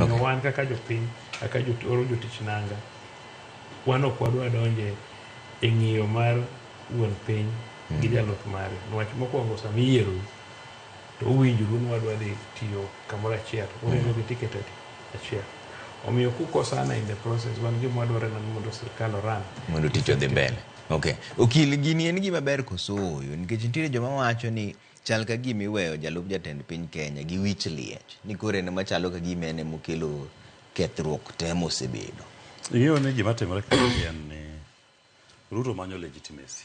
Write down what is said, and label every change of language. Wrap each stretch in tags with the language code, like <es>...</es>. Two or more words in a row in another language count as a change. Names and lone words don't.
<luo>Omiyo wan kaka jopiny kaka jotich nanga wan ok wadwa donje e ng'iyo mar wuon piny gi jalup mare. Nwach mokwongo sama iyiero to uwinjoru ni wadwa dhi tiyo kamoro achiel, uringo gi ticket achiel. Omiyo kukosana</luo> <en>in the process</en> <luo>wan gima wadwaro en mondo sirkal oran mondo tich odhi mbele. Okil gini en gima ber koso oyo nikech nitiere joma wacho ni chal ka gima iweyo jalup jatend piny Kenya gi wich liech ni kore ene machalo ka gima ene mokelo kethruok te mosebedo. Ing'eyo ni gima timore kae en ni Ruto manyo legitimacy.</luo>